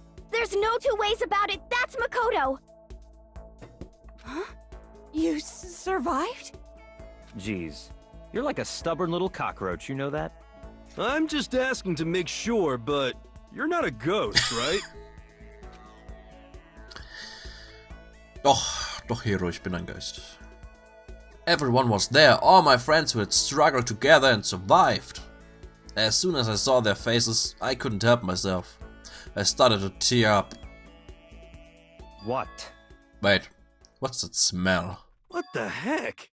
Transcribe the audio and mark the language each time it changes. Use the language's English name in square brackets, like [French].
[English] There's no two ways about it, that's Makoto! Huh? You survived? Jeez, you're like a stubborn little cockroach, you know that? I'm just asking to make sure, but you're not a ghost, right? [German] Doch, Hero, ich bin ein Geist. [English] Everyone was there, all my friends who had struggled together and survived. As soon as I saw their faces, I couldn't help myself. I started to tear up. What? Wait, what's that smell? What the heck?